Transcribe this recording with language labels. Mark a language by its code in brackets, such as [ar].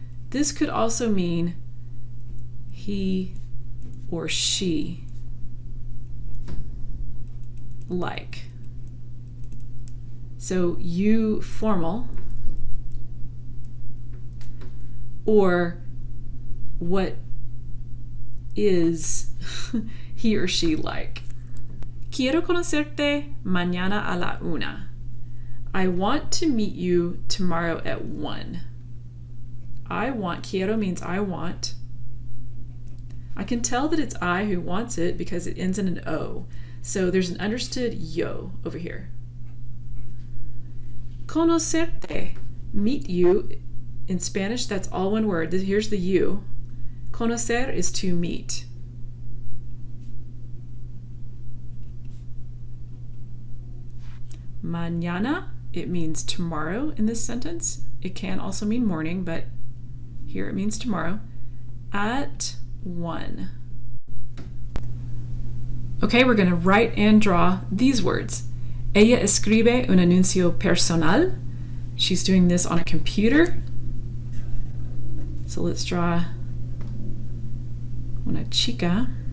[en] This could also mean he or she like. So you formal, or what is he or she like. [es] Quiero conocerte mañana a la 1. [en] I want to meet you tomorrow at 1. I want, quiero means I want. I can tell that it's I who wants it because it ends in an O. So there's an understood yo over here. Conocerte, meet you. In Spanish, that's all one word. Here's the you. Conocer is to meet. Mañana, it means tomorrow in this sentence. It can also mean morning, but here it means tomorrow. At 1. Okay, we're going to write and draw these words. [es] Ella escribe un anuncio personal. [en] She's doing this on a computer. So let's draw [es] una chica.